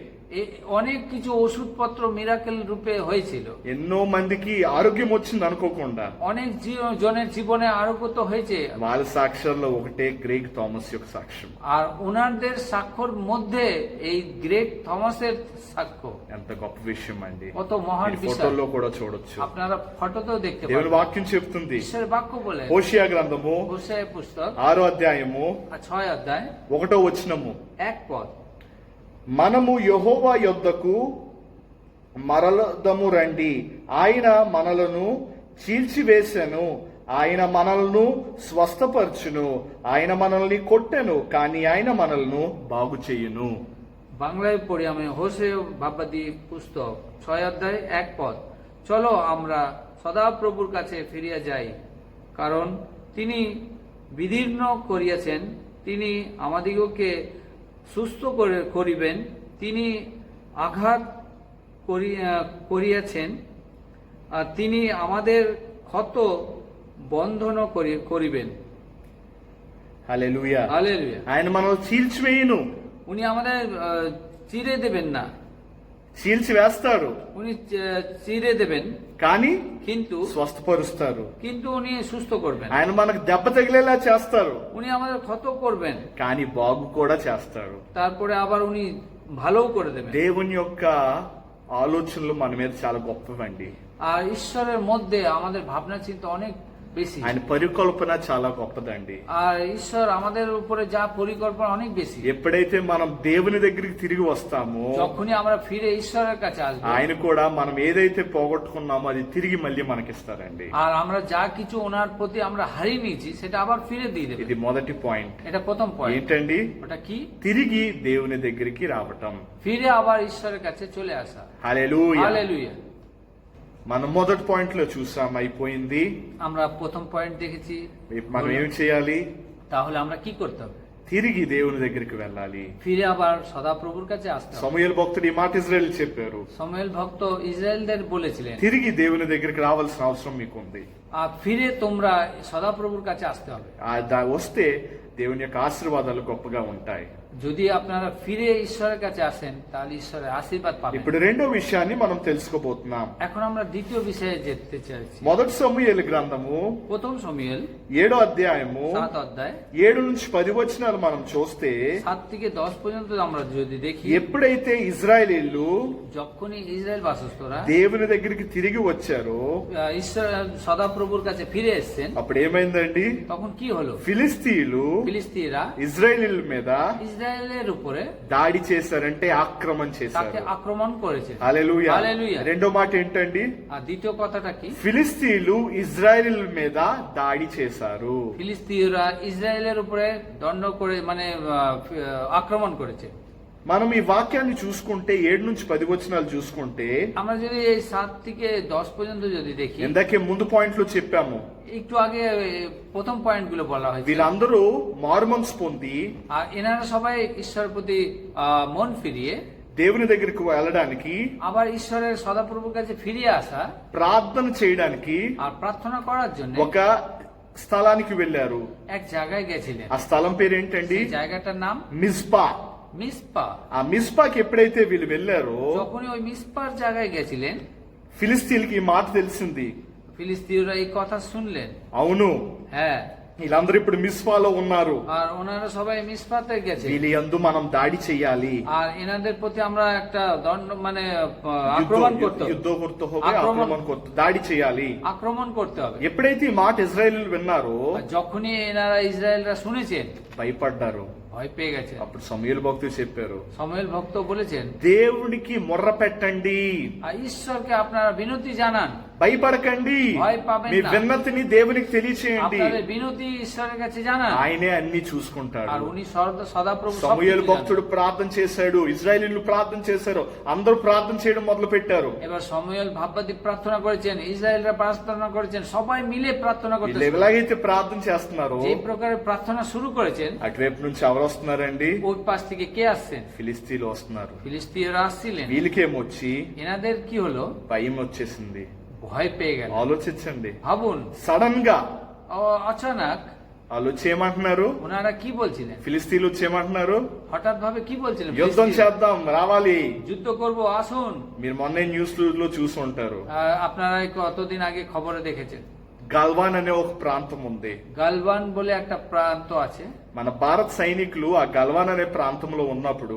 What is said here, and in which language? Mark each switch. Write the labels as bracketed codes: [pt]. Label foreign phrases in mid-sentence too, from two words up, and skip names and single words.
[bn] অনেক কিছু ওষুধপত্র মিরাকেল রূপে হয়েছিল, [te] ఎన్నో మందికి ఆరోగ్యం వచ్చింది అనుకోకుండా. [bn] অনেক জনের জীবনে আরোগ্য তো হয়েছে। [te] వాళ్ళ సాక్ష్యాల్లో ఒకటే గ్రేగ్ థామస్ యొక్క సాక్ష్యం. [bn] আর ওনাদের সাক্ষ্যর মধ্যে এই গ্রেগ থমাসের সাক্ষ্য [te] ఎంత గొప్ప విషయం అండి. [bn] কত মহান [te] మీరు [bn] বিষয়। [te] ఫోటోల్లో కూడా చూడొచ్చు. [bn] আপনারা ফটোতেও দেখতে [te] దేవుని [bn] পাবেন। [te] వాక్యం చెప్తుంది, [bn] ঈশ্বরের বাক্য বলে [te] హోషియా గ్రంథము [bn] হোশিয়া পুস্তক [te] 6వ అధ్యాయము [bn] 6 অধ্যায় [te] 1వ వచనము, [bn] 1 পদ, [te] మనము యెహోవా యొద్దకు మరలదము రండి, ఆయన మనలను చీల్చివేసెను, ఆయన మనలను స్వస్థపరచును, ఆయన మనల్ని కొట్టెను కానీ ఆయన మనలను బాగు చేయును. [bn] বাংলায় পড়ি আমি। হোশিয়া ভাববাদী পুস্তক 6 অধ্যায় 1 পদ। চলো আমরা সদাপ্রভুর কাছে ফিরিয়া যাই, কারণ তিনি বিদীর্ণ করিয়াছেন, তিনি আমাদিগকে সুস্থ করিবেন, তিনি আঘাত করিয়াছেন, আর তিনি আমাদের ক্ষত বন্ধন করিবেন। [te] హల్లెలూయా. [bn] হালেলুয়া। [te] ఆయన మనల్ని చీల్చివేయును, [bn] উনি আমাদের চিরে দেবেন না, [te] చీల్చివేస్తాడు, [bn] উনি চিরে দেবেন [te] కానీ [bn] কিন্তু [te] స్వస్థపరుస్తారు. [bn] উনি সুস্থ করবেন। [te] ఆయన మనకు దెబ్బ తగిలేలా చేస్తారు, [bn] উনি আমাদের ক্ষত করবেন, [te] కానీ బాగు కూడా చేస్తాడు. [bn] তারপরে আবার উনি ভালোও করে দেবেন। [te] దేవుని యొక్క ఆలోచనలు మన మీద చాలా గొప్పవండి. [bn] আর ঈশ্বরের মধ্যে আমাদের ভাবনা চিন্তা অনেক বেশি। [te] ఆయన పరికల్పన చాలా గొప్పదండి. [bn] আর ঈশ্বর আমাদের উপরে যা পরিকল্পনা অনেক বেশি। [te] ఎప్పుడైతే మనం దేవుని దగ్గరికి తిరిగి వస్తామో [bn] যখনই আমরা ফিরে ঈশ্বরের কাছে আসবো, [te] ఆయన కూడా మనం ఏదైతే పోగొట్టుకున్నామో అది తిరిగి మళ్ళీ మనకిస్తారండి. [bn] আর আমরা যা কিছু ওনার প্রতি আমরা হারিয়ে নিয়েছি সেটা আবার ফিরে দিয়ে দেবে। [te] ఇది మొదటి పాయింట్. [bn] এটা প্রথম পয়েন্ট। [te] ఏంటండి? [bn] ওটা কি? [te] తిరిగి దేవుని దగ్గరికి రావటం. [bn] ফিরে আবার ঈশ্বরের কাছে চলে আসা। [te] హల్లెలూయా. [bn] হালেলুয়া। [te] మనం మొదటి పాయింట్ లో చూసాం, అయిపోయింది. [bn] আমরা প্রথম পয়েন্ট দেখেছি। [te] మనం ఏం చేయాలి? [bn] তাহলে আমরা কি করতে হবে? [te] తిరిగి దేవుని దగ్గరికి వెళ్ళాలి. [bn] ফিরে আবার সদাপ্রভুর কাছে আসতে হবে। [te] సమూయేలు భక్తుడు ఈ మాట ఇజ్రాయెల్ చెప్పారు. [bn] সমুয়েল ভক্ত ইসরায়েলদের বলেছিলেন, [te] తిరిగి దేవుని దగ్గరికి రావాల్సిన అవసరం మీకుంది. [bn] আর ফিরে তোমরা সদাপ্রভুর কাছে আসতে হবে। [te] వస్తే దేవుని యొక్క ఆశీర్వాదాలు గొప్పగా ఉంటాయి. [bn] যদি আপনারা ফিরে ঈশ্বরের কাছে আসেন তাহলে ঈশ্বরের আশীর্বাদ পাবেন। [te] ఇప్పుడు రెండో విషయాన్ని మనం తెలుసుకోబోతున్నాం. [bn] এখন আমরা দ্বিতীয় বিষয়ে যেতে চাইছি। [te] మొదటి సమూయేలు గ్రంథము [bn] প্রথম সমুয়েল [te] 7వ అధ్యాయము [bn] 7 অধ্যায় [te] 7 నుంచి 10 వచనాలు మనం చూస్తే [bn] 7 থেকে 10 পর্যন্ত আমরা যদি দেখি, [te] ఎప్పుడైతే ఇజ్రాయేలీలు [bn] যখনই ইসরায়েল বাসস্থরা [te] దేవుని దగ్గరికి తిరిగి వచ్చారో [bn] ঈশ্বর সদাপ্রভুর কাছে ফিরে এসেছেন, [te] అప్పుడు ఏమైందండి? [bn] তখন কি হলো? [te] ఫిలిస్తీయులు [bn] ফিলিস্তিনিরা [te] ఇజ్రాయేలీల మీద [bn] ইসরায়েলের উপরে [te] దాడి చేశారంటే ఆక్రమణ [bn] তাকে [te] చేశారు. [bn] আক্রমণ করেছে। [te] హల్లెలూయా. [bn] హల్లెలూయా। [te] రెండో మాట ఏంటండి? [bn] আর দ্বিতীয় কথাটা কি? [te] ఫిలిస్తీయులు ఇజ్రాయేలీల మీద దాడి చేశారు. [bn] ফিলিস্তিনিরা ইসরায়েলের উপরে দণ্ড করে মানে আক্রমণ করেছে। [te] మనం ఈ వాక్యాన్ని చూసుకుంటే 7 నుంచి 10 వచనాలు చూసుకుంటే [bn] আমরা যদি এই 7 থেকে 10 পর্যন্ত যদি দেখি, [te] ఇందాకే ముందు పాయింట్ లో చెప్పాము, [bn] একটু আগে প্রথম পয়েন্ট গুলো বলা হয়েছে। [te] వీళ్ళందరూ మారుమనసు పొంది [bn] আর এনারা সবাই ঈশ্বরের প্রতি মন ফিরিয়ে [te] దేవుని దగ్గరికి వెళ్ళడానికి, [bn] আবার ঈশ্বরের সদাপ্রভুর কাছে ফিরে আসা [te] ప్రార్థన చేయడానికి [bn] আর প্রার্থনা করার জন্য [te] ఒక స్థలానికి వెళ్ళారు. [bn] এক জায়গায় গেছিলেন। [te] ఆ స్థలం పేరేంటండి? [bn] সেই জায়গাটার নাম [te] మిస్పా. [bn] মিসপা। [te] ఆ మిస్పాకి ఎప్పుడైతే వీళ్ళు వెళ్ళారో [bn] যখনই ওই মিসপার জায়গায় গেছিলেন, [te] ఫిలిస్తీన్కి ఈ మాట తెలిసింది. [bn] ফিলিস্তিনিরা এই কথা শুনলেন। [te] అవును, [bn] হ্যাঁ, [te] వీళ్ళందరూ ఇప్పుడు మిస్పాలో ఉన్నారు. [bn] আর ওনারা সবাই মিসপাতে গেছে। [te] వీళ్ళ యందు మనం దాడి చెయ్యాలి. [bn] আর এনাদের প্রতি আমরা একটা দণ্ড মানে আক্রমণ করতে হবে। యుద్ధ করতে হবে, আক্রমণ করতে, [te] దాడి చేయాలి. [bn] আক্রমণ করতে হবে। [te] ఎప్పుడైతే ఈ మాట ఇజ్రాయేలీలు విన్నారో [bn] আর যখনই এনারা ইসরায়েলরা শুনেছেন, [te] భయపడ్డారు. [bn] ভয় পেয়ে গেছে। [te] అప్పుడు సమూయేలు భక్తులు చెప్పారు, [bn] সমুয়েল ভক্ত বলেছেন, [te] దేవునికి మొర్ర పెట్టండి, [bn] আর ঈশ্বরকে আপনারা বিনতি জানান, [te] భయపడకండి, [bn] ভয় পাবেন [te] మీ [bn] না। [te] విన్నతిని దేవునికి తెలియచేయండి, [bn] আপনাদের বিনতি ঈশ্বরের কাছে জানান, [te] ఆయనే అన్ని [bn] আর [te] చూసుకుంటాడు. [bn] উনি সদাপ্রভু সবকিছু [te] సమూయేలు [bn] জানেন। [te] భక్తుడు ప్రార్థన చేశాడు, ఇజ్రాయేలీలు ప్రార్థన చేశారు, అందరూ ప్రార్థన చేయడం మొదలు పెట్టారు. [bn] এবার সমুয়েল ভাববাদী প্রার্থনা করেছেন, ইসরায়েলরা প্রার্থনা করেছেন, সবাই মিলে প্রার্থনা করতে [te] వీళ్ళు ఎలాగైతే ప్రార్థన చేస్తున్నారో [bn] যে প্রকারে প্রার্থনা শুরু করেছেন, [te] అటువైపు నుంచి ఎవరు వస్తున్నారండి? [bn] ওই পাশ থেকে কে আসছেন? [te] ఫిలిస్తీన్లు వస్తున్నారు. [bn] ফিলিস্তিনিরা আসছিলেন। [te] వీళ్ళకేమొచ్చి [bn] এনাদের কি হলো? [te] భయం వచ్చేసింది. [bn] ভয় পেয়ে গেল। [te] ఆలోచించండి, [bn] ভাবুন, [te] సడన్ గా [bn] অচানক [te] వాళ్ళు వచ్చి ఏమంటున్నారు? [bn] ওনারা কি বলছিলেন? [te] ఫిలిస్తీన్లు వచ్చి ఏమంటున్నారు? [bn] হঠাৎ ভাবে কি বলছিলেন? [te] యుద్ధం [bn] ফিলিস্তিনি, [te] చేద్దాం, రావాలి. [bn] যুদ্ধ করব, আসুন। [te] మీరు మొన్న న్యూస్ లో చూసి ఉంటారు, [bn] আপনারা কতদিন আগে খবরে দেখেছেন, [te] గల్వాన్ అనే ఒక ప్రాంతం ఉంది. [bn] গালবান বলে একটা প্রান্ত আছে। [te] మన భారత సైనికులు ఆ గల్వాన్ అనే ప్రాంతంలో ఉన్నప్పుడు